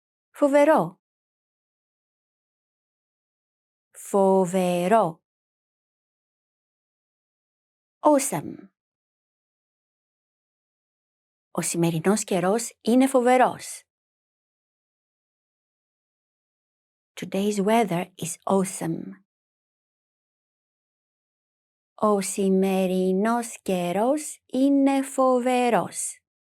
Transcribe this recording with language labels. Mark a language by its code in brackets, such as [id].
[el] Φοβερό. Φοβερό. [en] Awesome. [el] Ο σημερινός καιρός είναι φοβερός. [en] Today's weather is awesome. [el] Ο σημερινός καιρός είναι φοβερός.